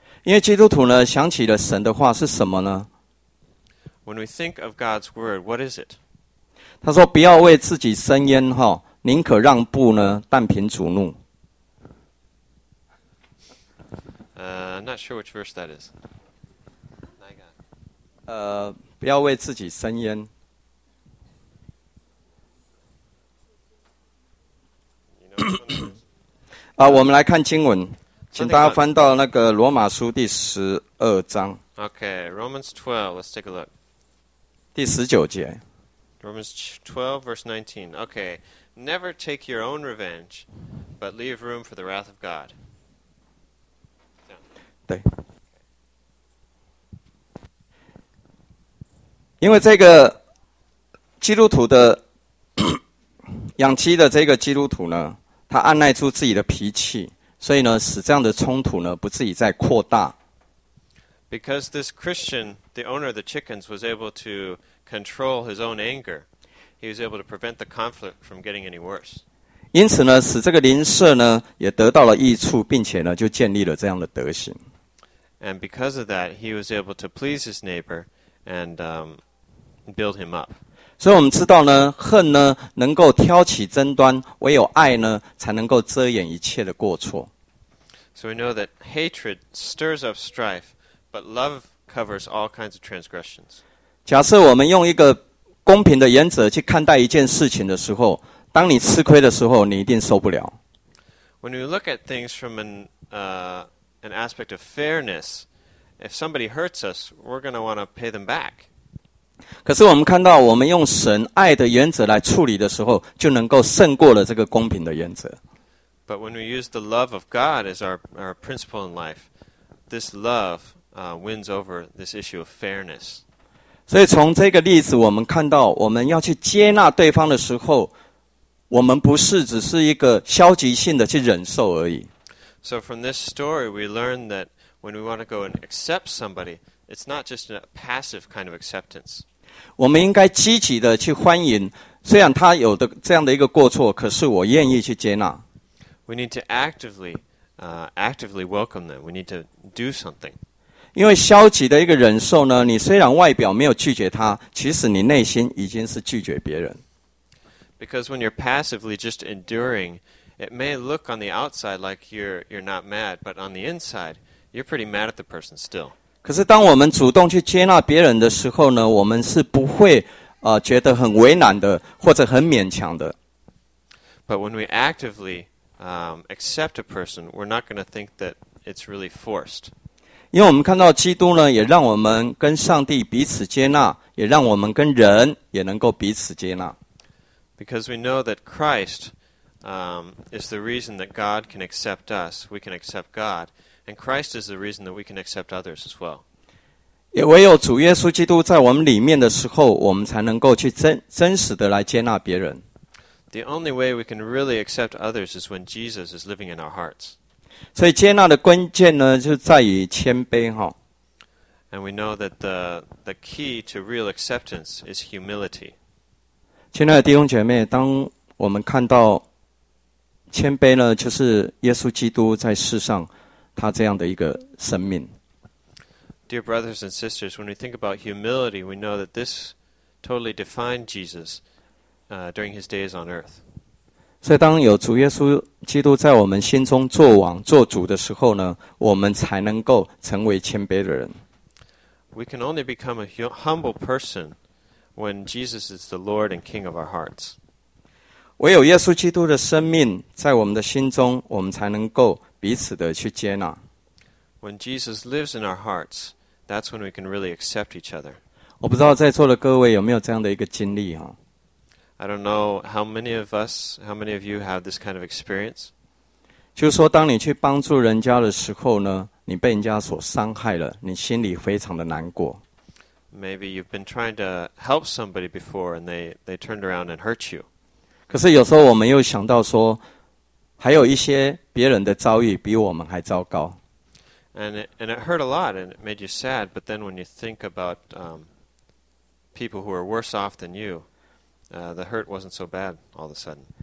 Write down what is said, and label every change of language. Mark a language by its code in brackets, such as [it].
[zh] 因为基督徒呢想起了神的话是什么呢？ [en] When we think of God's word, what is it? [zh] 他说不要为自己伸冤哈，宁可让步呢，但凭主怒。 [en] I'm not sure which verse that is. [zh] 哪一个？不要为自己伸冤。我们来看经文，请大家翻到那个罗马书第十二章。 [en] Okay, Romans 12, let's take a look. [zh] 第十九节。 [en] Romans 12, verse 19. Okay, never take your own revenge, but leave room for the wrath of God. [zh] 对。因为这个基督徒的养妻的这个基督徒呢，他按耐住自己的脾气，所以呢，使这样的冲突呢不至于再扩大。 [en] Because this Christian, the owner of the chickens, was able to control his own anger, he was able to prevent the conflict from getting any worse. [zh] 因此呢，使这个邻舍呢也得到了益处，并且呢就建立了这样的德行。 [en] And because of that, he was able to please his neighbor and build him up. [zh] 所以我们知道呢，恨呢能够挑起争端，唯有爱呢才能够遮掩一切的过错。 [en] So we know that hatred stirs up strife, but love covers all kinds of transgressions. [zh] 假设我们用一个公平的原则去看待一件事情的时候，当你吃亏的时候，你一定受不了。 [en] When we look at things from an aspect of fairness, if somebody hurts us, we're going to want to pay them back. [zh] 可是我们看到，我们用神爱的原则来处理的时候，就能够胜过了这个公平的原则。 [en] But when we use the love of God as our principle in life, this love wins over this issue of fairness. [zh] 所以从这个例子，我们看到，我们要去接纳对方的时候，我们不是只是一个消极性的去忍受而已。 [en] So from this story, we learn that when we want to go and accept somebody, it's not just a passive kind of acceptance. [zh] 我们应该积极的去欢迎，虽然他有的这样的一个过错，可是我愿意去接纳。 [en] We need to actively welcome them. We need to do something. [zh] 因为消极的一个忍受呢，你虽然外表没有拒绝他，其实你内心已经是拒绝别人。 [en] Because when you're passively just enduring, it may look on the outside like you're not mad, but on the inside, you're pretty mad at the person still. [zh] 可是当我们主动去接纳别人的时候呢，我们是不会觉得很为难的或者很勉强的。 [en] But when we actively accept a person, we're not going to think that it's really forced. [zh] 因为我们看到基督呢，也让我们跟上帝彼此接纳，也让我们跟人也能够彼此接纳。 [en] Because we know that Christ is the reason that God can accept us, we can accept God, and Christ is the reason that we can accept others as well. [zh] 也唯有主耶稣基督在我们里面的时候，我们才能够去真实的来接纳别人。 [en] The only way we can really accept others is when Jesus is living in our hearts. [zh] 所以接纳的关键呢，就在于谦卑哈。 [en] And we know that the key to real acceptance is humility. [zh] 亲爱的弟兄姐妹，当我们看到谦卑呢，就是耶稣基督在世上他这样的一个生命。 [en] Dear brothers and sisters, when we think about humility, we know that this totally defined Jesus during his days on earth. [zh] 所以当有主耶稣基督在我们心中作王作主的时候呢，我们才能够成为谦卑的人。 [en] We can only become a humble person when Jesus is the Lord and King of our hearts. [zh] 唯有耶稣基督的生命在我们的心中，我们才能够彼此的去接纳。 [en] When Jesus lives in our hearts, that's when we can really accept each other. [zh] 我不知道在座的各位有没有这样的一个经历哈。 [en] I don't know how many of you have this kind of experience. [zh] 就是说，当你去帮助人家的时候呢，你被人家所伤害了，你心里非常的难过。 [en] Maybe you've been trying to help somebody before and they turned around and hurt you. [zh] 可是有时候我们又想到说，还有一些别人的遭遇比我们还糟糕。 [en] And it hurt a lot, and it made you sad. But then when you think about people who are worse off than you, the hurt wasn't so bad all of a sudden.